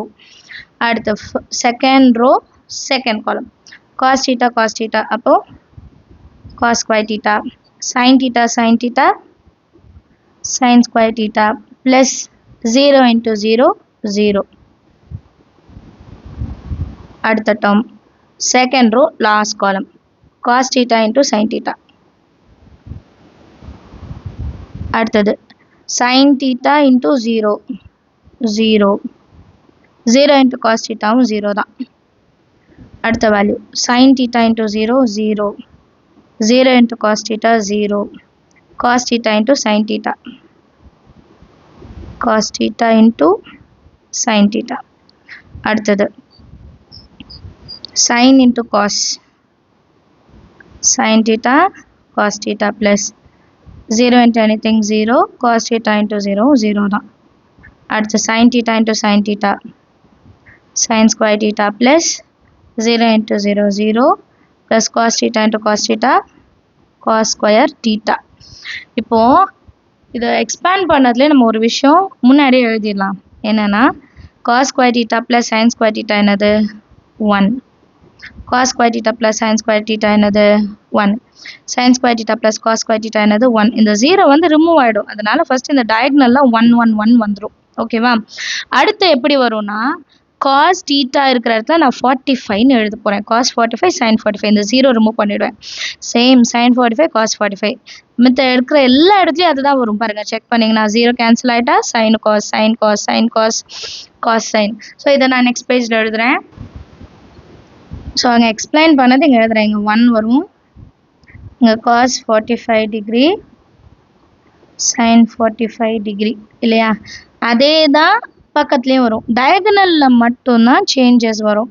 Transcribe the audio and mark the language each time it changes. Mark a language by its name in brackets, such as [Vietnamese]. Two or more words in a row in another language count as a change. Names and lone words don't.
[English] அடுத்த second row second column, cos theta அப்போ cos square theta sin theta sin square theta plus 0 into 0 0. அடுத்த term second row last column, cos theta into sin theta. அடுத்தது sin theta into 0 0 0 into cos theta 0 தான். அடுத்த வேல்யூ sin theta into 0 0 0 into cos theta 0 cos theta into sin theta cos theta into sin theta. அடுத்தது sin into cos sin theta cos theta plus 0 into anything 0 cos theta into 0 0 தான். அடுத்து sin theta into sin theta sin square theta plus 0 into 0 0 plus cos theta into cos theta cos square theta. [Tamil] இப்போ இதை எக்ஸ்பேண்ட் பண்ணதுலேயே நம்ம ஒரு விஷயம் முன்னாடியே எழுதிடலாம். [English] என்னென்னா cos square theta plus sin square theta என்னது 1, cos square theta plus sin square theta என்னது 1, sin square theta plus cos square theta என்னது 1. [Tamil] இந்த 0 வந்து ரிமூவ் ஆகிடும், அதனால ஃபர்ஸ்ட் இந்த டயக்னலில் 1 1 1 வந்துடும். ஓகேவா? அடுத்து எப்படி வரும்னா [English] cos theta [Tamil] இருக்கிற இடத்துல நான் 45ன்னு எழுத போகிறேன். [English] cos 45 sin 45, [Tamil] இந்த 0 ரிமூவ் பண்ணிவிடுவேன். [English] same sin 45 cos 45, [Tamil] மித்த இருக்கிற எல்லா இடத்துலையும் அதுதான் வரும். பாருங்கள், செக் பண்ணிங்கன்னா 0 கேன்சல் ஆகிட்டா [English] sin cos sin cos sin cos cos sin. [Tamil] ஸோ இதை நான் [English] next pageil [Tamil] எழுதுகிறேன். ஸோ அங்கே எக்ஸ்பிளைன் பண்ணது இங்கே எழுதுகிறேன். இங்கே 1 வரும், இங்கே [English] cos 45 degree sin 45 degree [Tamil] இல்லையா? அதே தான் பக்கத்துலேயும் வரும், டயகனலில் மட்டும்தான் சேஞ்சஸ் வரும்.